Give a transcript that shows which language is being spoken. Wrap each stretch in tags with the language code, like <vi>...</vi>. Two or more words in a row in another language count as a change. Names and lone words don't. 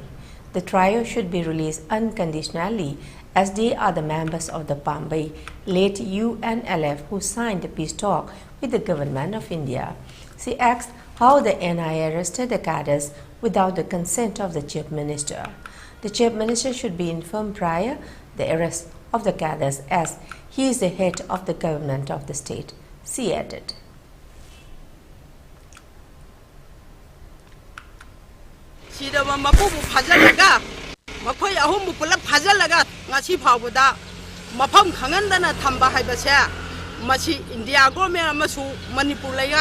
<en>The trio should be released unconditionally as they are the members of the Bombay-led UNLF who signed the peace talk with the government of India. She asked how the NIA arrested the cadres without the consent of the Chief Minister. The Chief Minister should be informed prior the arrest of the cadres as he is the head of the government of the state, she added.</en> <mni>Makhoi ahum pulap phajalaga ngasi phawda mafam khangandana thamba haibase machi India government amasu Manipur laiga</mni>